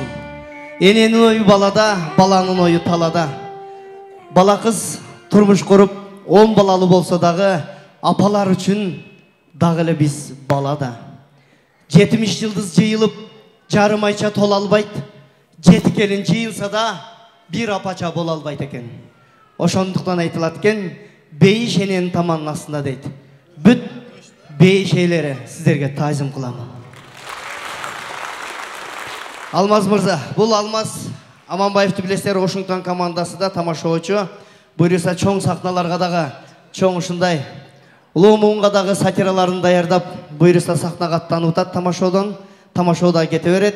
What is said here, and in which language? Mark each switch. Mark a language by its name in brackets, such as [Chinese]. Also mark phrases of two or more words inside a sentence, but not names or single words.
[Kyrgyz] Эненин ою балада, баланын ою талада. Бала кыз турмуш куруп 10 балалы болсо дагы, апалар үчүн дагы эле биз балада. 70 жылдыз жыйылып, жарым айча тола албайт. 7 келин жыйылса да, бир апача бол албайт экен. Oşonduktan aytылат экен, бейиш эненин таманын астында дейт. Бүт бейиш ээлери сиздерге таазим кыламын. Алмаз мырза, бул Алмаз Аманбаевди билесиздер, Вашингтон командасы да тамашачы. Буюрса чоң сахналарга дагы, чоң ушундай улуу муунга дагы сатираларын даярдап, буюрса сахнага аттанып атат тамашадан, тамашада кете берет.